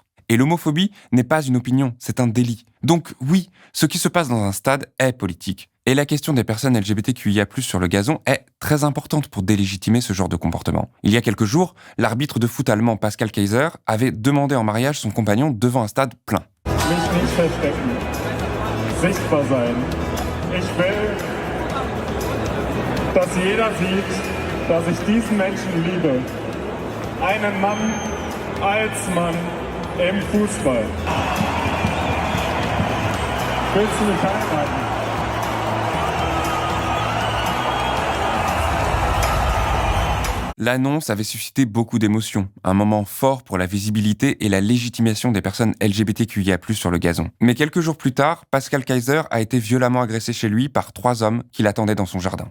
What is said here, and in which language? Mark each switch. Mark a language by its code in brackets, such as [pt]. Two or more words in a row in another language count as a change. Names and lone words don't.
[fr] Et l'homophobie n'est pas une opinion, c'est un délit. Donc oui, ce qui se passe dans un stade est politique. Et la question des personnes LGBTQIA+, sur le gazon est très importante pour délégitimer ce genre de comportement. Il y a quelques jours, l'arbitre de foot allemand Pascal Kaiser avait demandé en mariage son compagnon devant un stade plein. [de] Mich nicht verstecken, sichtbar sein. Ich will, dass jeder sieht, dass ich diesen Menschen liebe. Einen Mann als Mann im Fußball. Willst du mich heiraten? [fr] L'annonce avait suscité beaucoup d'émotions, un moment fort pour la visibilité et la légitimation des personnes LGBTQIA+, sur le gazon. Mais quelques jours plus tard, Pascal Kaiser a été violemment agressé chez lui par 3 hommes qui l'attendaient dans son jardin.